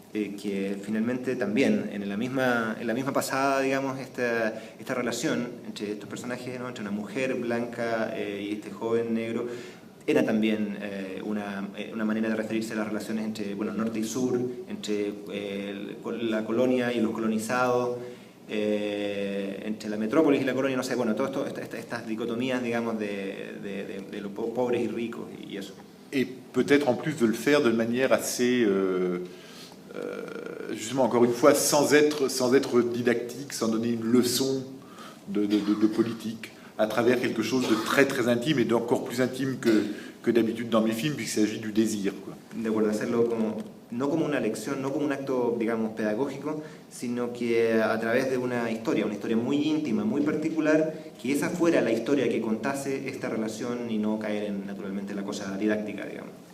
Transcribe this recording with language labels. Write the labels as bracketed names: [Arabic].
[Spanish] Que finalmente también en la misma pasada, digamos, esta relación entre estos personajes, ¿no? Entre una mujer blanca y este joven negro, era también una manera de referirse a las relaciones entre norte y sur, entre la colonia y los colonizados, entre la metrópolis y la colonia, no sé, todo estas dicotomías, digamos, de los pobres y ricos y eso. [French] Et peut-être en plus de le faire de manière assez... justement, encore une fois, sans être didactique, sans donner une leçon de politique, à travers quelque chose de très très intime et d'encore plus intime que d'habitude dans mes films, puisqu'il s'agit du désir, quoi. [Spanish] De acuerdo, hacerlo no como una lección, no como un acto, digamos, pedagógico, sino que a través de una historia muy íntima, muy particular, que esa fuera la historia que contase esta relación y no caer en, naturalmente, la cosa didáctica, digamos.